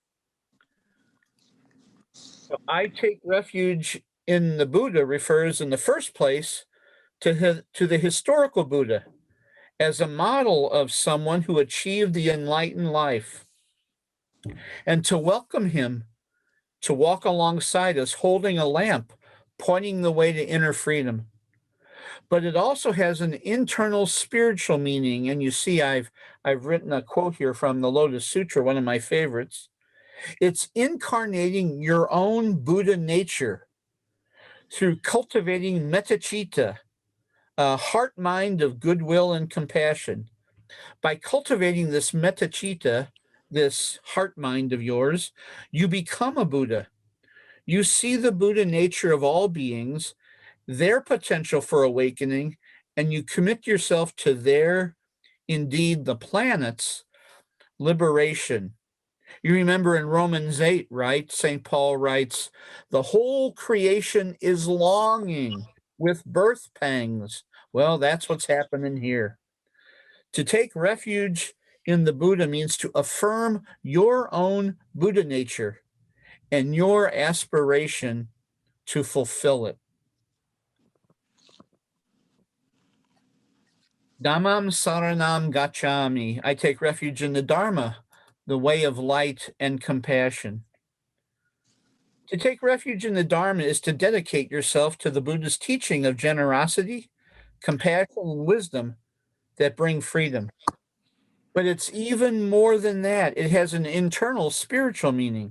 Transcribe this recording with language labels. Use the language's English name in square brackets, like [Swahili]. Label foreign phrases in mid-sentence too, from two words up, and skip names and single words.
[English] So I take refuge in the Buddha refers in the first place to the historical Buddha as a model of someone who achieved the enlightened life, and to welcome him to walk alongside us holding a lamp pointing the way to inner freedom. But it also has an internal spiritual meaning, and you see I've written a quote here from the Lotus Sutra, one of my favorites. It's incarnating your own Buddha nature through cultivating metta-citta, a heart mind of goodwill and compassion. By cultivating this metta-citta, this heart mind of yours, you become a Buddha. You see the Buddha nature of all beings, their potential for awakening, and you commit yourself to their, indeed the planet's, liberation. You remember in Romans 8, right? St. Paul writes, the whole creation is longing with birth pangs. Well, that's what's happening here. To take refuge in the Buddha means to affirm your own Buddha nature and your aspiration to fulfill it. [Pali] Dhammam saranam gacchami. [English] I take refuge in the Dharma, the way of light and compassion. To take refuge in the Dharma is to dedicate yourself to the Buddha's teaching of generosity, compassion, and wisdom that bring freedom. But it's even more than that. It has an internal spiritual meaning.